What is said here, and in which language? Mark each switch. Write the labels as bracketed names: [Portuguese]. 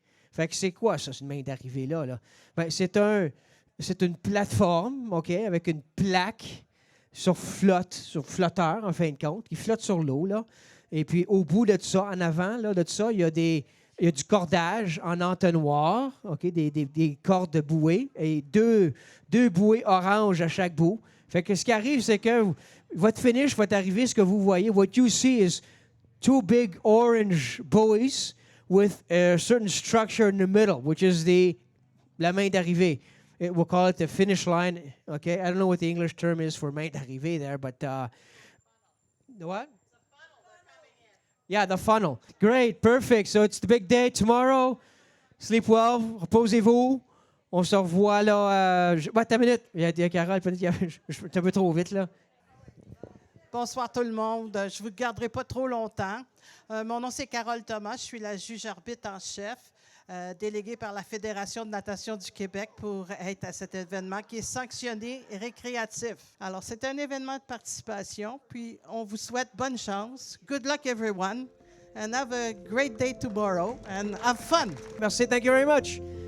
[French] Fait que c'est quoi ça, une main d'arrivée là? Ben, c'est une plateforme, OK, avec une plaque sur flotteur, en fin de compte, qui flotte sur l'eau, là. Et puis, au bout de ça, en avant là, de ça, il y a du cordage en entonnoir, OK, des cordes de bouée et deux bouées oranges à chaque bout. Fait que ce qui arrive, c'est que votre finish va arriver, ce que vous voyez. [English] What you see is 2 big orange buoys with a certain structure in the middle, which is la main d'arrivée. We'll call it the finish line. Okay, I don't know what the English term is for main d'arrivée there, but the what? Yeah, the funnel. Great, perfect. So it's the big day tomorrow. Sleep well, [French] reposez-vous. On se revoit là. Attends une minute. Il y a Carole, peut-être que je suis un peu trop vite là. Bonsoir tout le monde. Je ne vous garderai pas trop longtemps. Mon nom c'est Carole Thomas. Je suis la juge-arbitre en chef, déléguée par la Fédération de natation du Québec pour être à cet événement qui est sanctionné et récréatif. Alors, c'est un événement de participation, puis on vous souhaite bonne chance. [English] Good luck everyone, and have a great day tomorrow, and have fun. [French] Merci, [English] thank you very much.